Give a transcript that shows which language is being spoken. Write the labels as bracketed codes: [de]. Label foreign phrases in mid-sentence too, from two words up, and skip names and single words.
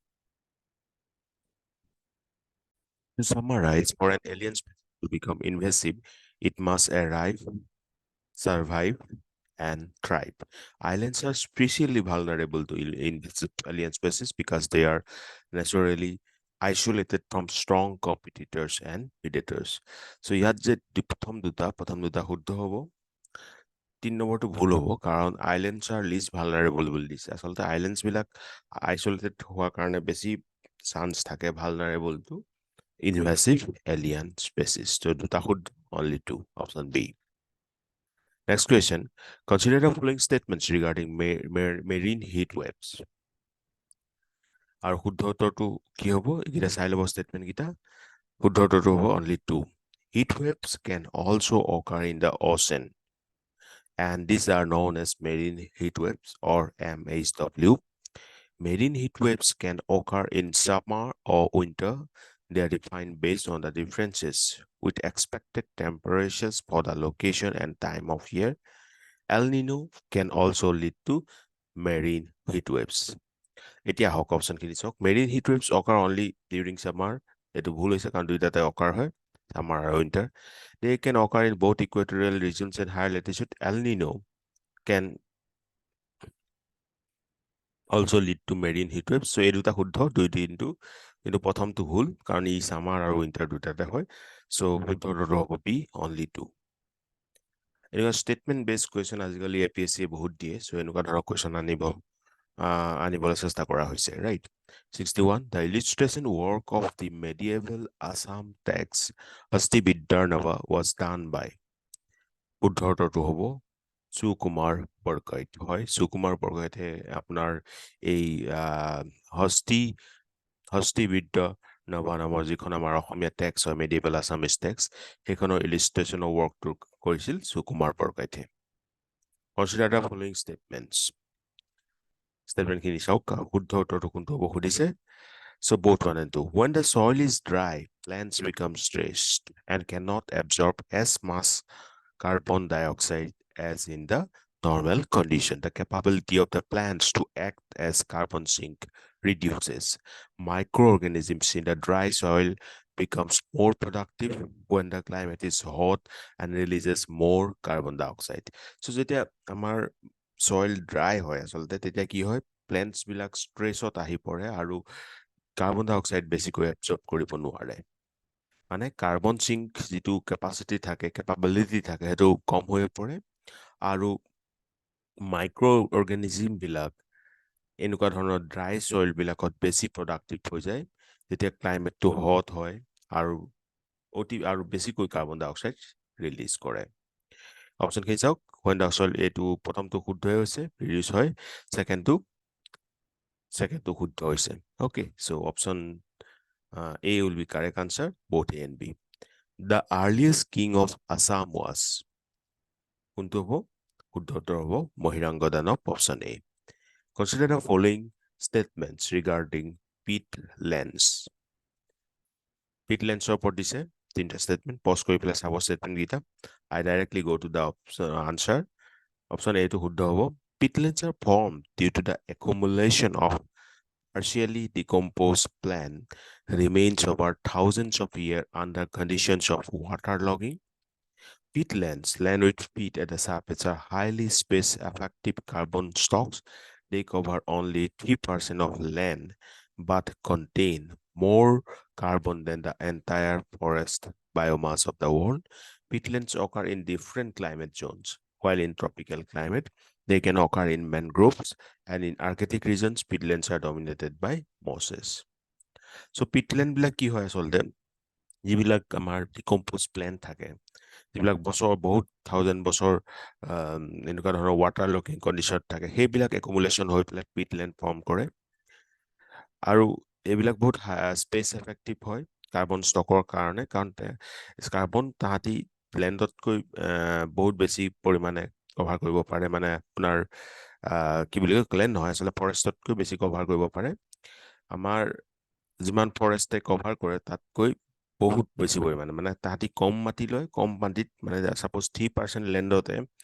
[en] To summarize, for an alien species to become invasive, it must arrive, survive, and thrive. Islands are especially vulnerable to invasive alien species because they are naturally isolated from strong competitors and predators. So, [as] ইয়াত যে প্ৰথম দুটা শুদ্ধ হ'ব 3 নম্বৰটো ভুল হ'ব কাৰণ [en] islands are least vulnerable [as] বুলি দিছে আচলতে islands বিলাক isolated হোৱাৰ কাৰণে বেছি চান্স থাকে [en] vulnerable to invasive alien species. So, [as] দুটা শুদ্ধ [en] only 2, option B. Next question. Consider the following statements regarding marine heat waves. [as] আৰু শুদ্ধ উত্তৰটো কি হ'ব এইকেইটা চাই ল'ব statement কেইটা শুদ্ধ উত্তৰটো হ'ব only 2. [en] Heat waves can also occur in the ocean, and these are known as marine heat waves or MHW. Marine heat waves can occur in summer or winter. They are defined based on the differences with expected temperatures for the location and time of year. El Nino can also lead to marine heat waves. [as] এতিয়া হক অপশন খিনি চাওক [en] marine heat waves occur only during summer. [as] এটো ভুল হৈছে কাৰণ দুইটাতে occur হয় summer আৰু winter. [en] They can occur in both equatorial regions and higher latitude. El Nino can also lead to marine heat waves. [as] So এই দুটা শুদ্ধ দুইটি কিন্তু প্ৰথমটো ভুল কাৰণ ই summer আৰু winter দুটাতে হয়. So শুদ্ধটো হ'ব B, only 2. এনেকুৱা [en] statement based question [as] আজিকালি APSC বহুত দিয়ে. So এনেকুৱা ধৰক question আনিবলৈ চেষ্টা কৰা হৈছে, [en] right? 61. The illustration work of the medieval Assam text Hastibiddarnava was done by [as] শুদ্ধটো হ'ব সুকুমাৰ বৰকৈত হয় সুকুমাৰ বৰকৈতে আপোনাৰ এই হস্তিবিদ্য নভা নামৰ যিখন আমাৰ অসমীয়া টেক্স হয় [en] medieval Assamese text [as] সেইখনৰ ইলিষ্ট্ৰেশ্যনৰ ৱৰ্কটো কৰিছিল সুকুমাৰ বৰকৈতে [en] Consider the following statements. [as] Statement খিনি চাওক শুদ্ধ উত্তৰটো কোনটো হ'ব সুধিছে [en] So both 1 and 2. When the soil is dry, plants become stressed and cannot absorb as much carbon dioxide as in the normal condition. The capability of the plants to act as carbon sink reduces. Microorganisms in the dry soil becomes more productive when the climate is hot and releases more carbon dioxide. [as] So যেতিয়া আমাৰ [en] soil dry [as] হয় আচলতে তেতিয়া কি হয় plants বিলাক stressত আহি পৰে আৰু [en] carbon dioxide [as] বেছিকৈ absorb কৰিব নোৱাৰে মানে [en] carbon sink [as] যিটো ক্যাপাসিটি থাকে ক্যাপাবিলিটি থাকে হেতু কম হৈ পৰে আৰু মাইক্ৰ অৰ্গেনিজম বিলাক এনেকুৱা ধৰণৰ [en] dry soil [as] বিলাকত বেছি প্ৰডাক্টিভ হৈ যায় যেতিয়া ক্লাইমেটটো হট হয় আৰু বেছিকৈ [en] carbon dioxide release [as] কৰে অপশন খিনি চাওক [en] when the soil [as] এইটো প্ৰথমটো শুদ্ধ হৈছে ৰিডিউস হয় সেকেন্ডটো শুদ্ধ হৈছে [en] okay so option A will be correct answer both A and B the earliest king of Assam was [as] কোনটো হ'ব শুদ্ধ উত্তৰ হ'ব মহিৰাংগ দানৱ [en] option A consider the following statements regarding peatlands [as] peatlandsৰ ওপৰত দিছে তিনটা statement pause কৰি পেলাই চাব statement কেইটা [en] I directly go to the answer option A [as] টো শুদ্ধ হ'ব [en] peatlands are formed due to the accumulation of partially decomposed plant remains over thousands of years under conditions of waterlogging. Peatlands, land with peat at the surface, are highly space-effective carbon stocks. They cover only 3% of land, but contain more carbon than the entire forest biomass of the world. Peatlands occur in different climate zones. While in tropical climate, they can occur in mangroves, and in Arctic regions, peatlands are dominated by mosses. So peatland [as] বিলাক কি হয় আচলতে যিবিলাক আমাৰ [en] decompose plant [as] থাকে যিবিলাক বছৰ বহুত থাউজেণ্ড বছৰ এনেকুৱা ধৰণৰ ৱাটাৰ লকিং কণ্ডিশ্যনত থাকে সেইবিলাক একুমুলেশ্যন হৈ পেলাই [en] peatland form [as] কৰে আৰু এইবিলাক বহুত [en] space effective [as] হয় কাৰ্বন ষ্টকৰ কাৰণে কাৰণ কাৰ্বন তাহাঁতি লেণ্ডতকৈ বহুত বেছি পৰিমাণে কভাৰ কৰিব পাৰে মানে আপোনাৰ কি বুলি কয় লেণ্ড নহয় আচলতে ফৰেষ্টতকৈ বেছি কভাৰ কৰিব পাৰে আমাৰ যিমান ফৰেষ্টে কভাৰ কৰে তাতকৈ বহুত বেছি পৰিমাণে মানে তাহাঁতি কম মাটি লয় কম মাটিত মানে সাপোজ 3% লেণ্ডতে